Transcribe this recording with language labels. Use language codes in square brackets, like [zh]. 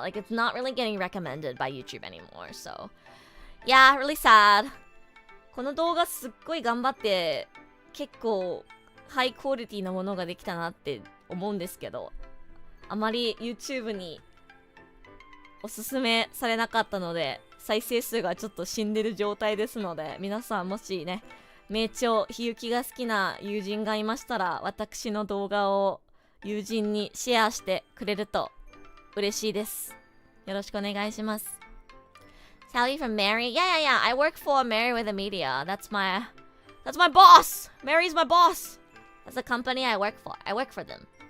[en] Like, it's not really getting recommended by YouTube anymore. So yeah, really sad. [ja] この動画すっごい頑張って結構ハイクオリティなものができたなって思うんですけど、あまり YouTube におすすめされなかったので再生数がちょっと死んでる状態ですので、皆さんもしね名著ひゆきが好きな友人がいましたら、私の動画を友人にシェアしてくれると嬉しいです。よろしくお願いします。 [en] Sally from Mary. Yeah. I work for Mary with the Media. That's my boss. Mary's my boss. That's the company I work for. I work for them.